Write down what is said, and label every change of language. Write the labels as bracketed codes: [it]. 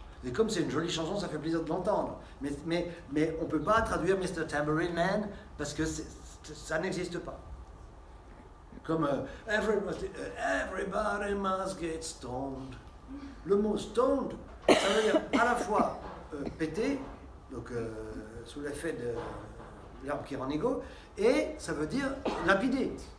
[fr] Et comme c'est une jolie chanson, ça fait plaisir de l'entendre. Mais on ne peut pas traduire Mr. Tambourine Man parce que ça n'existe pas. Comme [en] everybody must get stoned. [fr] Le mot stoned, ça veut dire à la fois pété, donc sous l'effet de l'herbe qui rend égaux, et ça veut dire lapider.